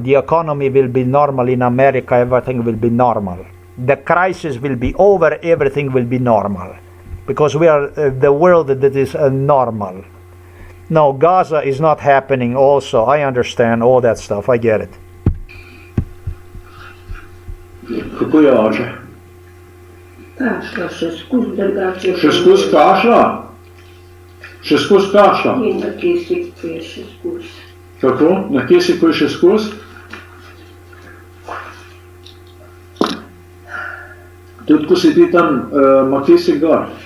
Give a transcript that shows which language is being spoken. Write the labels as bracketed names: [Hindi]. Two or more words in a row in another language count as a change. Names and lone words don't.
[English] The economy will be normal in America. Everything will be normal. The crisis will be over. Everything will be normal, because we are the world that is normal. No, Gaza is not happening. Also, I understand all that stuff. I get it. [Slovenian] Kako je oče? Kašla še skozi drugače. Še skozi kašla? Še skozi kašla? In na kisik je še skozi. Kako? Na kisiku je še skozi? Tudi ko si ti tam, ima kisik gor?